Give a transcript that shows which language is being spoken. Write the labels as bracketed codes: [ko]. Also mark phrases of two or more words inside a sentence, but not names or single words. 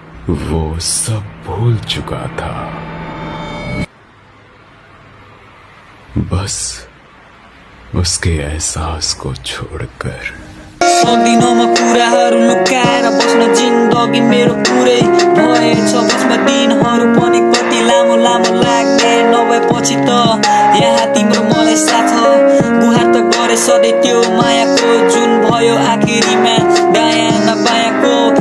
[hi] वो सब भूल चुका था। बस, उसके एहसास को छोड़कर। [ne] सक्दिनँ म कुराहरू लुकाएर बस्न, जिन्दगी मेरो पुरै भएछ बसमा, दिनहरू पनि कति लामो लामो लाग्ने। नभएपछि त यहाँ तिम्रो मलाई साथ, गुहार त गरे सधैँ त्यो मायाको, जुन भयो आखिरीमा दायाँ न बायाँको।